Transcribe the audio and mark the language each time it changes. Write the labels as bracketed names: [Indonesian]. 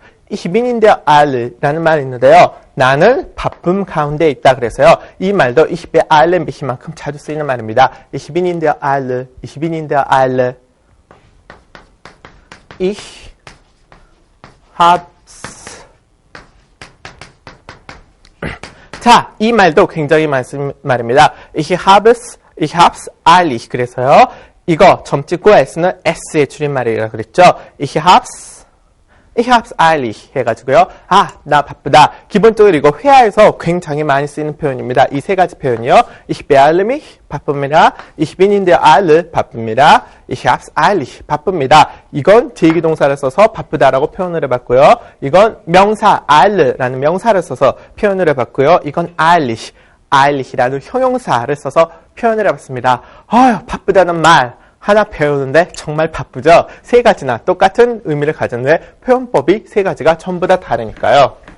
[German] Ich bin in der Eile [Korean] 라는 말이 있는데요. 나는 바쁨 가운데 있다 그래서요. 이 말도 [German] ich beeile mich [Korean] 만큼 자주 쓰이는 말입니다. [German] Ich bin in der Eile. Ich bin in der Eile. Ich hab's. [Korean] 자, 이 말도 굉장히 많은 말입니다. [German] Ich hab's eilig. [Korean] 그래서요. 이거 점 찍고 S는 S의 줄임말이라고 그랬죠. [German] Ich hab's eilig [Korean] 해가지고요. 나 바쁘다. 기본적으로 이거 회화에서 굉장히 많이 쓰이는 표현입니다. 이 세 가지 표현이요. [German] Ich beeile mich, [Korean] 바쁩니다. [German] Ich bin in der Eile, 바쁩니다. Ich hab's eilig, [Korean] 바쁩니다. 이건 제기동사를 써서 바쁘다라고 표현을 해봤고요. 이건 명사, eile라는 명사를 써서 표현을 해봤고요. 이건 eilig이라는 형용사를 써서 표현을 해봤습니다. 바쁘다는 말. 하나 배우는데 정말 바쁘죠? 세 가지나 똑같은 의미를 가졌는데 표현법이 세 가지가 전부 다 다르니까요.